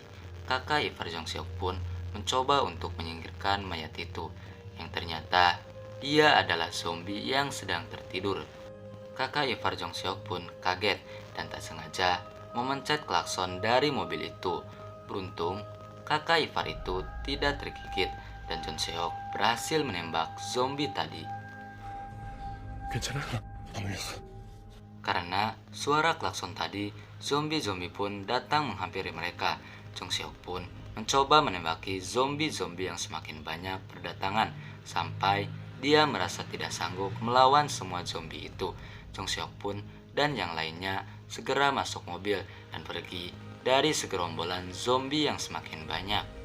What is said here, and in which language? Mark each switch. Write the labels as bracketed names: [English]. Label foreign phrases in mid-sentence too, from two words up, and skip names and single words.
[Indonesian] Kakak ipar Jong Seok pun mencoba untuk menyingkirkan mayat itu, yang ternyata dia adalah zombie yang sedang tertidur. Kakak ipar Jong Seok pun kaget dan tak sengaja memencet klakson dari mobil itu. Beruntung, kakak ipar itu tidak tergigit dan Jong Seok berhasil menembak zombie tadi. [Korean] 괜찮아? 안 울렸어. [Indonesian] Karena suara klakson tadi, zombie-zombie pun datang menghampiri mereka. Jong Seok pun mencoba menembaki zombie-zombie yang semakin banyak berdatangan sampai dia merasa tidak sanggup melawan semua zombie itu. Jong Seok pun dan yang lainnya segera masuk mobil dan pergi dari segerombolan zombie yang semakin banyak.